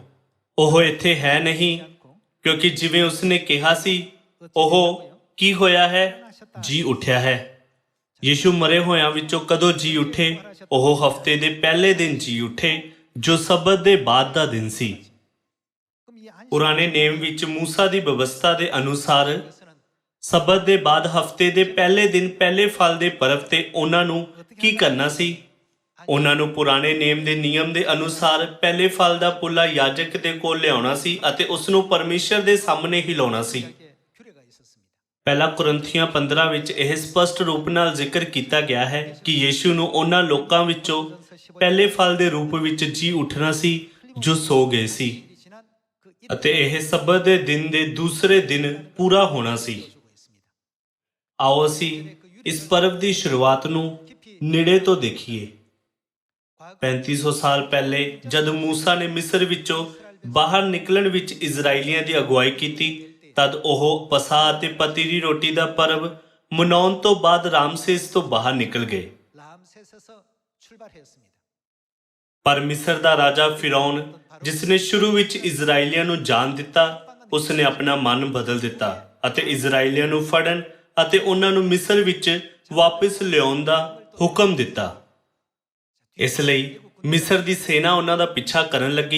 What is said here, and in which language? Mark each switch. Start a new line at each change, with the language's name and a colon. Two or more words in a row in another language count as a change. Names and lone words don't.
Punjabi: ਉਹ ਇੱਥੇ ਹੈ ਨਹੀਂ, ਕਿਉਂਕਿ ਜਿਵੇਂ ਉਸਨੇ ਕਿਹਾ ਸੀ ਉਹ ਕੀ ਹੋਇਆ ਹੈ? ਜੀ ਉੱਠਿਆ ਹੈ। ਯੀਸ਼ੂ ਮਰੇ ਹੋਇਆਂ ਵਿੱਚੋਂ ਕਦੋਂ ਜੀ ਉੱਠੇ? ਉਹ ਹਫਤੇ ਦੇ ਪਹਿਲੇ ਦਿਨ ਜੀ ਉੱਠੇ ਜੋ ਸਬਤ ਦੇ ਬਾਅਦ ਦਾ ਦਿਨ ਸੀ।
Korean: 그럼 이 한
Punjabi: ਪੁਰਾਣੇ ਨੇਮ ਵਿੱਚ ਮੂਸਾ ਦੀ ਵਿਵਸਥਾ ਦੇ ਅਨੁਸਾਰ
Korean: 시에서는
Punjabi: ਸਬਤ ਦੇ ਬਾਅਦ ਹਫਤੇ ਦੇ ਪਹਿਲੇ ਦਿਨ ਪਹਿਲੇ ਫਲ ਦੇ ਪਰਵ ਤੇ ਉਹਨਾਂ ਨੂੰ ਕੀ ਕਰਨਾ ਸੀ? ਉਹਨਾਂ ਨੂੰ ਪੁਰਾਣੇ ਨੇਮ ਦੇ ਨਿਯਮ ਦੇ ਅਨੁਸਾਰ ਪਹਿਲੇ ਫਲ ਦਾ ਪੁੱਲਾ ਯਾਜਕ ਦੇ ਕੋਲ ਲਿਆਉਣਾ ਸੀ ਅਤੇ ਉਸ ਨੂੰ ਪਰਮੇਸ਼ਰ ਦੇ ਸਾਹਮਣੇ ਹਿਲਾਉਣਾ ਸੀ।
Korean: 구약에 규례가 있었습니다.
Punjabi: ਪਹਿਲਾ ਕੁਰਿੰਥੀਆਂ 15 ਵਿੱਚ ਇਹ ਸਪਸ਼ਟ ਰੂਪ ਨਾਲ ਜ਼ਿਕਰ ਕੀਤਾ ਗਿਆ ਹੈ ਕਿ ਯੀਸ਼ੂ ਨੂੰ ਉਹਨਾਂ ਲੋਕਾਂ ਵਿੱਚੋਂ ਪਹਿਲੇ ਫਲ ਦੇ ਰੂਪ ਵਿੱਚ ਜੀ ਉੱਠਣਾ ਸੀ ਜੋ ਸੋ ਗਏ ਸੀ
Korean: 일이 지난 그 일
Punjabi: ਅਤੇ ਇਹ ਸਬਤ ਦੇ ਦਿਨ ਦੇ ਦੂਸਰੇ ਦਿਨ ਪੂਰਾ ਹੋਣਾ ਸੀ।
Korean: 주고 있습니다.
Punjabi: ਆਓ ਅਸੀਂ ਇਸ ਪਰਵ ਦੀ ਸ਼ੁਰੂਆਤ ਨੂੰ ਨੇੜੇ ਤੋਂ ਦੇਖੀਏ।
Korean: 과거
Punjabi: 3500 ਸਾਲ ਪਹਿਲੇ ਜਦ ਮੂਸਾ ਨੇ ਮਿਸਰ ਵਿੱਚੋਂ ਬਾਹਰ ਨਿਕਲਣ ਵਿੱਚ ਇਜ਼ਰਾਈਲੀਆਂ ਦੀ ਅਗਵਾਈ ਕੀਤੀ ਤਦ ਉਹ ਪਸਾ ਅਤੇ ਪਤੀ ਦੀ ਰੋਟੀ ਦਾ ਪਰਵ ਮਨਾਉਣ ਤੋਂ ਬਾਅਦ ਰਾਮਸੇਸ ਤੋਂ ਬਾਹਰ ਨਿਕਲ ਗਏ।
Korean: 라암셋에서 출발했습니다.
Punjabi: ਪਰ ਮਿਸਰ ਦਾ ਰਾਜਾ ਫਿਰੌਨ ਜਿਸ ਨੇ ਸ਼ੁਰੂ ਵਿੱਚ ਇਜ਼ਰਾਈਲੀਆਂ ਨੂੰ ਜਾਣ ਦਿੱਤਾ, ਉਸ ਨੇ ਆਪਣਾ ਮਨ ਬਦਲ ਦਿੱਤਾ ਅਤੇ ਇਜ਼ਰਾਈਲੀਆਂ ਨੂੰ ਫੜਨ ਅਤੇ ਉਹਨਾਂ ਨੂੰ ਮਿਸਰ ਵਿੱਚ ਵਾਪਸ ਲਿਆਉਣ ਦਾ ਹੁਕਮ ਦਿੱਤਾ। ਇਸ ਲਈ ਮਿਸਰ ਦੀ ਸੈਨਾ ਉਹਨਾਂ ਦਾ ਪਿੱਛਾ ਕਰਨ ਲੱਗੀ।